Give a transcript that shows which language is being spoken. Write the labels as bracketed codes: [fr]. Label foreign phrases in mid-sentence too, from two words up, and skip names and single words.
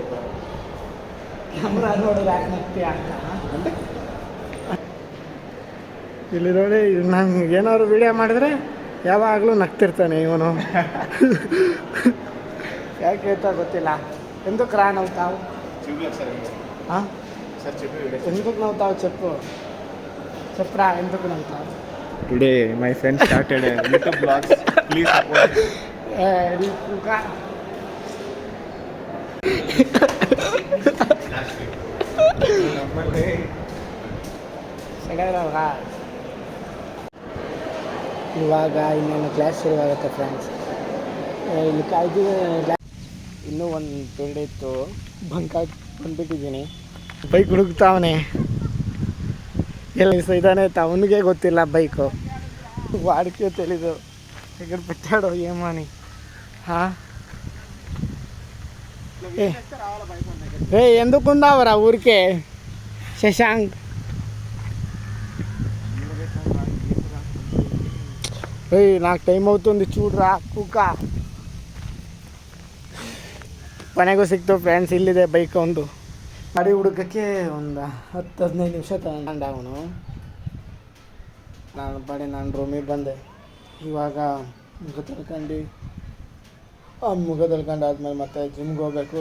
[kn] ಕ್ಯಾಮ್ರಾ ನೋಡಿದ್ರೆ ಯಾಕೆ ನಗ್ತೀಯ ಅಂತ. ಇಲ್ಲಿ ನೋಡಿ ನಂಗೆ ಏನಾದ್ರು ವೀಡಿಯೋ ಮಾಡಿದ್ರೆ ಯಾವಾಗಲೂ ನಗ್ತಿರ್ತಾನೆ ಇವನು. ಯಾಕೆ ಅಂತ ಗೊತ್ತಿಲ್ಲ. [te] ఎందుకు రా నవ్వుతావు? ఎందుకు నవ్వుతావు చెప్పు, చెప్పరా ఎందుకు నవ్వుతావు? [en] Today my friend started a YouTube vlogs. Please support. [kn] ಇವಾಗ ಇನ್ನೇನು ಕ್ಲಾಸ್ ಶುರುವಾಗುತ್ತೆ ಫ್ರೆಂಡ್ಸ್. ಇಲ್ಲಿ ಕಾಯ್ದಿದೆ. ಇನ್ನೂ ಒಂದು ಪೀರಿಯಡ್ ಇತ್ತು, ಬಂಕಾಗಿ ಬಂದುಬಿಟ್ಟಿದ್ದೀನಿ. ಬೈಕ್ ಹುಡುಕ್ತಾವನೆ, ಎಲ್ಲಿ ಇದ್ದಾನೆ ಅಂತ ಅವನಿಗೆ ಗೊತ್ತಿಲ್ಲ. [te] ಬೈಕು వాడికే తెలీదు ఎక్కడ పెట్టాడో ఏమో అని. రే ఎందుకున్నావురా ఊరికే శశాంక్? నాకు టైం అవుతుంది చూడరా కుక్క. [kn] ಕೊನೆಗೂ ಸಿಕ್ತು ಫ್ರೆಂಡ್ಸ್. ಇಲ್ಲಿದೆ ಬೈಕ್ ಒಂದು. ಗಾಡಿ ಹುಡುಕಕ್ಕೆ ಒಂದು 10-15 ನಿಮಿಷ ತಗೊಂಡ ಅವನು. ನಾನು ರೂಮಿಗೆ ಬಂದೆ. ಇವಾಗ ಮುಖ ತೊಳ್ಕೊಂಡು ಆದಮೇಲೆ ಮತ್ತೆ ಜಿಮ್ಗೆ ಹೋಗ್ಬೇಕು.